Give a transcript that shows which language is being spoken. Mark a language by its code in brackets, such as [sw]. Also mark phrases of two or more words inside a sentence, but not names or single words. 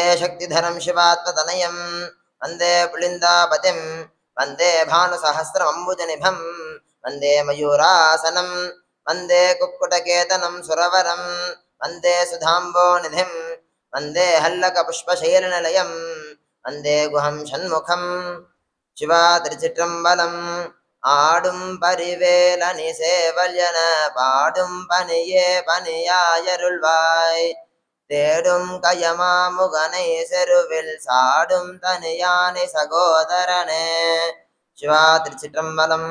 [sa] शक्तिधरं शिवात्मतनयं वन्दे पुलिन्दापतिं वन्दे भानुसहस्रमम्बुजनिभं वन्दे मयूरासनं वन्दे कुक्कुटकेतनं सुरवरं वन्दे सुधाम्बोनिधिं वन्दे हल्लकपुष्पशैलनिलयं वन्दे गुहं षण्मुखं शिवा [ta] திருச்சிற்றம்பலம் ஆடும் பரிவேலனி சேவல்யன பாடும் பனியே பனியாயருள்வாய் தேடும் கயமாமுகனை செருவில் சாடும் தனியானை சகோதரனே. சிவா திருச்சிற்றம்பலம்.